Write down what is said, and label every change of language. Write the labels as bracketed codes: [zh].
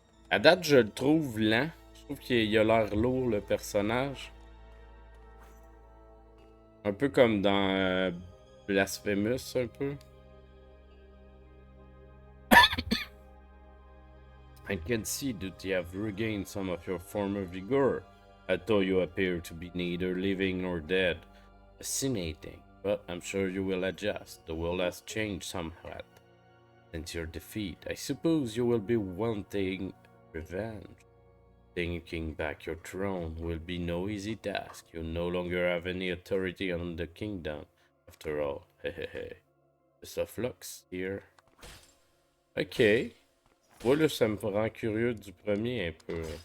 [fr] À date, je le trouve lent. Je trouve qu'il a l'air lourd, le personnage. Un peu comme dans Blasphemous, un peu. [en] I can see that you have regained some of your former vigor, although you appear to be neither living nor dead. Fascinating, but I'm sure you will adjust. The world has changed somewhat since your defeat. I suppose you will be wanting revenge. Taking back your throne will be no easy task. You no longer have any authority on the kingdom, after all. Hehehe. Best of luck here. Ok. [fr] Voilà, ça me rend curieux du premier un peu.